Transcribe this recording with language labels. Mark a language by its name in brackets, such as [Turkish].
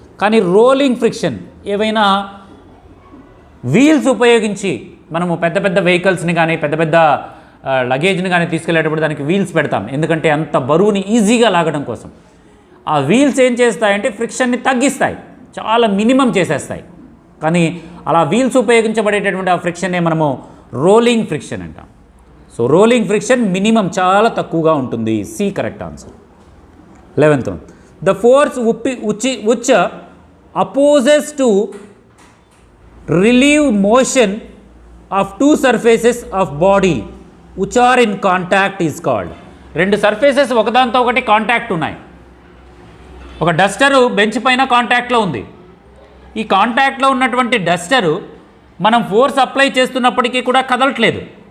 [Telugu] కానీ rolling friction, ఏవైనా wheels ఉపయోగించి మనము పెద్ద పెద్ద వెహికల్స్ని కానీ పెద్ద పెద్ద లగేజ్ని కానీ తీసుకెళ్ళేటప్పుడు దానికి వీల్స్ పెడతాం, ఎందుకంటే అంత బరువుని ఈజీగా లాగడం కోసం. ఆ వీల్స్ ఏం చేస్తాయంటే ఫ్రిక్షన్ని తగ్గిస్తాయి, చాలా మినిమం చేసేస్తాయి. కానీ అలా వీల్స్ ఉపయోగించబడేటటువంటి ఆ ఫ్రిక్షన్నే మనము రోలింగ్ ఫ్రిక్షన్ అంటాం. సో రోలింగ్ ఫ్రిక్షన్ మినిమం చాలా తక్కువగా ఉంటుంది. [English] C correct answer. 11th one, the force which opposes to relieve motion of two surfaces of body which are in contact is called. [Telugu] 2 surfaces ఒకదాంతో ఒకటి contact ఉన్నాయి. ఒక Duster bench పైన కాంటాక్ట్లో ఉంది. ఈ కాంటాక్ట్లో ఉన్నటువంటి డస్టరు మనం ఫోర్స్ అప్లై చేస్తున్నప్పటికీ కూడా కదలట్లేదు.